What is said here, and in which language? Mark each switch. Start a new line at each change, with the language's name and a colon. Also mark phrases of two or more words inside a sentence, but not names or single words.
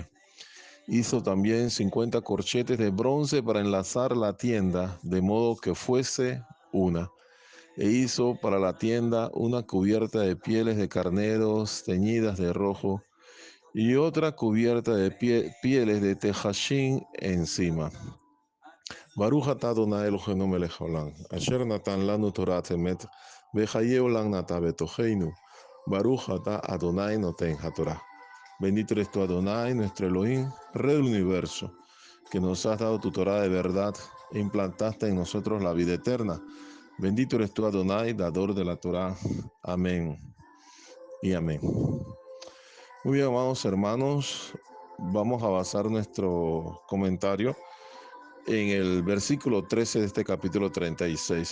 Spanish: Hizo también 50 corchetes de bronce para enlazar la tienda, de modo que fuese una. E hizo para la tienda una cubierta de pieles de carneros teñidas de rojo y otra cubierta de pieles de tejashín encima.
Hebrew: ברוך אתה אדוני אלוהינו מלך העולם, אשר נתן לנו תורת אמת, וחיי עולם נטע בתוכנו. ברוך אתה אדוני נותן התורה.
Spanish: Bendito eres tú, Adonai, nuestro Elohim, Rey del universo, que nos has dado tu Torah de verdad e implantaste en nosotros la vida eterna. Bendito eres tú, Adonai, dador de la Torah. Amén y amén. Muy bien, amados hermanos, vamos a basar nuestro comentario en el versículo 13 de este capítulo 36.